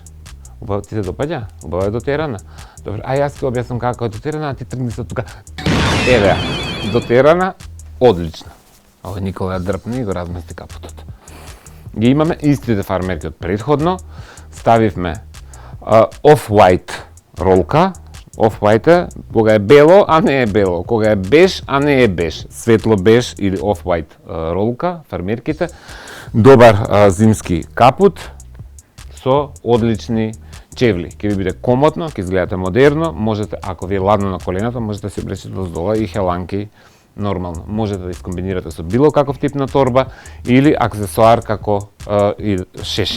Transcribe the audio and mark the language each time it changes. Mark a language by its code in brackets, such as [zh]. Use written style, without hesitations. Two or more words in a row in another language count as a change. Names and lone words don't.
[mk] Убаво ти се допаѓа? Убаво е дотерана. Добре, а јас ќе објаснам како е дотерана, а ти тргни се тука. Еве ја, дотерана, одлична. Ово Никола ја дрпне и го размести капотот. Ги имаме истите фармерки од претходно. Ставивме off-white ролка. Off-white е кога е бело, а не е бело. Кога е беж, а не е беж. Светло беж или off-white ролка, фармерките. Добар зимски капут со одлични чевли. Ќе ви биде комотно, ќе изгледате модерно, можете, ако ви е ладно на колената, можете да се облечете доздола и хеланки нормално. Можете да искомбинирате со било каков тип на торба или аксесоар како и шешир.